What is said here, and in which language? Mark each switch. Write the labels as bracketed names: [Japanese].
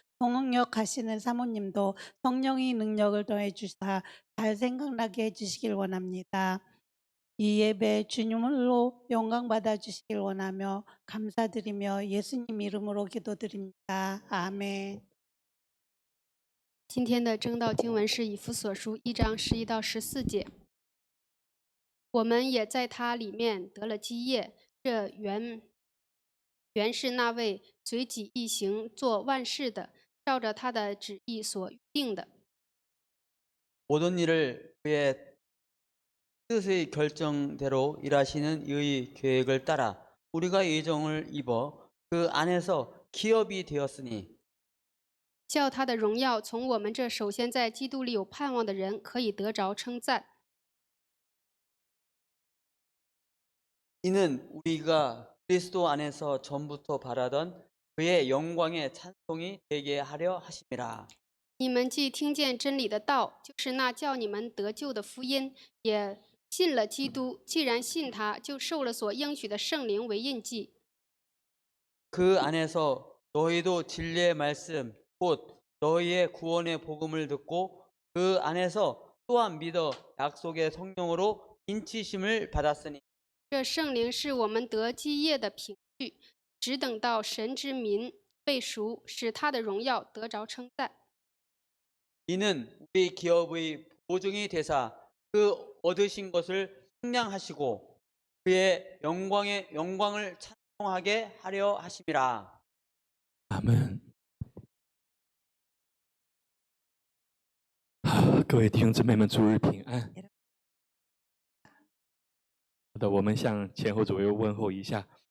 [Korean] 통역하시는 사모님도 성령의 능력을 더해 주사 잘 생각나게 해주시길 원합니다. 이 예배 주님으로 영광 받아주시길 원하며 감사드리며 예수님 이름으로 기도드립니다. 아멘. [Chinese] 今天的正道经文是以弗所书1章11到14节。我们也在他里面得了基业，这原是那位随己意行做万事的，照着他的旨意所预定的。 [Korean] 모든 일을 그의 뜻의 결정대로 일하시는 이의 계획을 따라 우리가 예정을 입어 그 안에서 기업이 되었으니 [Chinese] 叫他的荣耀从我们这首先在基督里有盼望的人可以得着称赞。 [Korean] 이는 우리가 그리스도 안에서 전부터 바라던 그의 영광의 찬송이 되게 하려 하심이라. [Chinese] 你们既听见真理的道，就是那叫你们得救的福音，也信了基督。既然信他，就受了所应许的圣灵为印记。 [Korean] 그 안에서 너희도 진리의 말씀 곧 너희의 구원의 복음을 듣고 그 안에서 또한 믿어 약속의 성령으로 인치심을 받았으니 [Chinese] 这圣灵是我们得基业的凭据，只等到神之民被赎，使他的荣耀得着称赞。 [Korean] 이는 우리 기업의 보증이 되사 그 얻으신 것을 승량하시고 그의 영광을 찬송하게 하려 하심이라. [Chinese] 阿门。好，各位弟兄姊妹们，主日平安。好的，我们向前后左右问候一下。